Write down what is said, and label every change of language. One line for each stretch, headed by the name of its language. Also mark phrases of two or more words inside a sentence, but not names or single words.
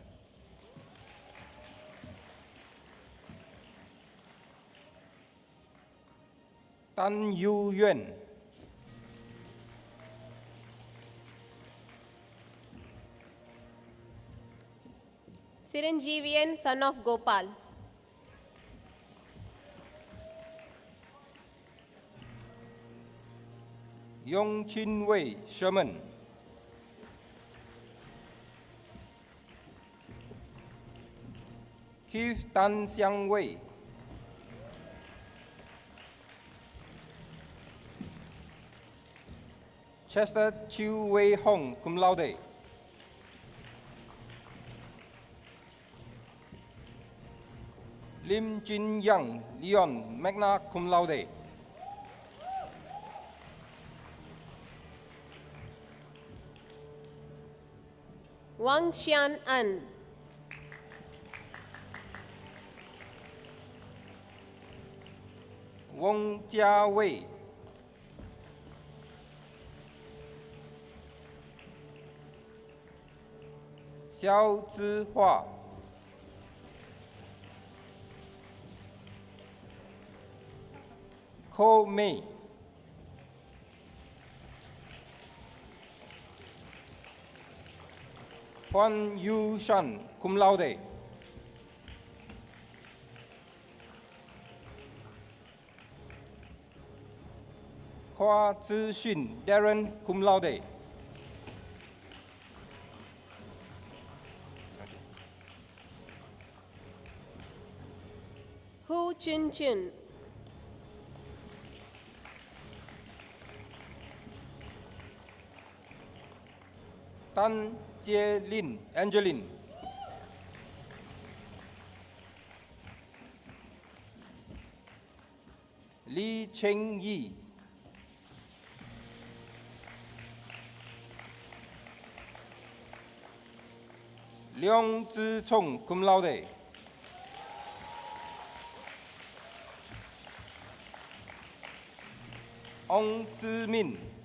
English: Tan Yu Yuan. Siranjeevian, son of Gopal. Yong Chin Wei, Sherman. Keith Tan Xiang Wei. Chester Chiu Wei Hong,
Latin: cum laude.
English: Lim Jin Yang, Leon,
Latin: magna cum laude.
English: Wang Xian An. Wong Jia Wei. Xiao Zihua. Ko Mei. Huan Yu Shan,
Latin: cum laude.
English: Hua Zixun, Darren,
Latin: cum laude.
English: Hu Chun Chun. Tan Jie Lin, Angeline. Li Cheng Yi. Leong Zhichong,
Latin: cum laude.
English: Ong Zhimin.